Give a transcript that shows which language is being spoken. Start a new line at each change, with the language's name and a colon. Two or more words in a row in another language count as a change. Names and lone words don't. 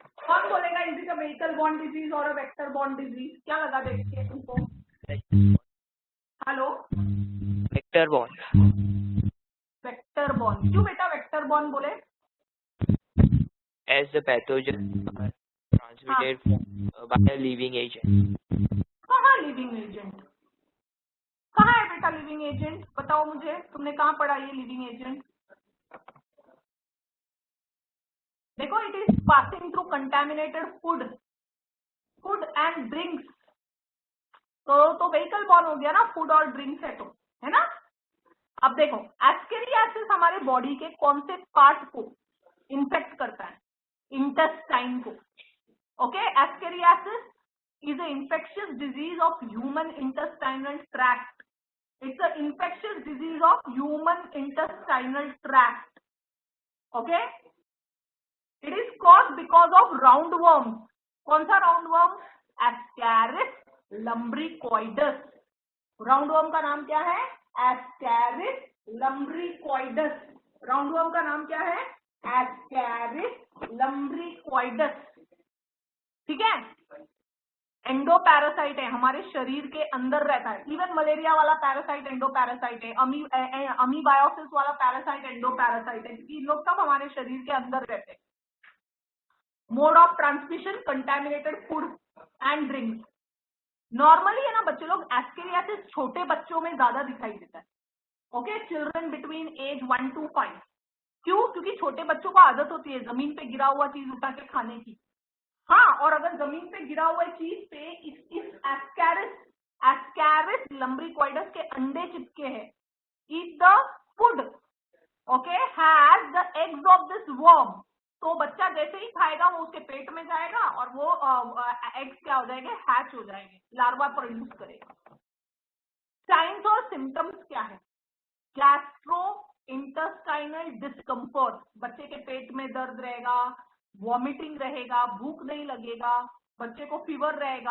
Hindi: कौन बोलेगा
English: is it a vehicle borne disease और a vector borne disease?
Hindi: क्या लगा देखिए तुमको? हेलो,
English: vector borne. vector borne.
Hindi: क्यों बेटा
English: vector borne
Hindi: बोले?
English: As the pathogen are transmitted by a living agent.
Hindi: कहाँ
English: living agent?
Hindi: कहाँ है बेटा
English: living agent?
Hindi: बताओ मुझे, तुमने कहाँ पढ़ा ये
English: living agent? देखो, it is passing through contaminated food and drinks.
Hindi: तो
English: vehicle borne
Hindi: हो गया ना, फूड और ड्रिंक्स है तो, है ना? अब देखो, एस्केरियासिस हमारे बॉडी के कौन से पार्ट को इन्फेक्ट करता है?
English: इंटेस्टाइन को। ओके, एस्केरियासिस is an infectious disease of human intestinal tract. It's an infectious disease of human intestinal tract. Okay? It is caused because of roundworms.
Hindi: कौन सा roundworm? Ascaris lumbricoides. Roundworm का नाम क्या है? Ascaris lumbricoides. Roundworm का नाम क्या है? Ascaris lumbricoides. ठीक है? एंडोपैरासाइट है, हमारे शरीर के अंदर रहता है। इवन मलेरिया वाला पैरासाइट एंडोपैरासाइट है, अमीबायोसिस वाला पैरासाइट एंडोपैरासाइट है, क्योंकि इन लोग सब हमारे शरीर के अंदर रहते हैं।
English: mode of transmission contaminated food and drinks.
Hindi: नॉर्मली है ना बच्चे लोग, एस्केरियासिस छोटे बच्चों में ज्यादा दिखाई देता है।
English: okay, children between age 1 to 5.
Hindi: क्यों? क्योंकि छोटे बच्चों को आदत होती है जमीन पे गिरा हुआ चीज उठा के खाने की। हाँ, और अगर जमीन पे गिरा हुआ चीज पे इस एस्कैरिस लम्ब्रिकॉइडस के अंडे चिपके हैं।
English: eat the food, okay, has the eggs of this worm.
Hindi: तो बच्चा जैसे ही खाएगा वो उसके पेट में जाएगा और वो एग्स क्या हो जाएंगे? हैच हो जाएंगे,
English: larva produce
Hindi: करेगा। साइंस और सिम्टम्स क्या है?
English: gastro intestinal discomfort,
Hindi: बच्चे के पेट में दर्द रहेगा, वॉमिटिंग रहेगा, भूख नहीं लगेगा, बच्चे को फीवर रहेगा।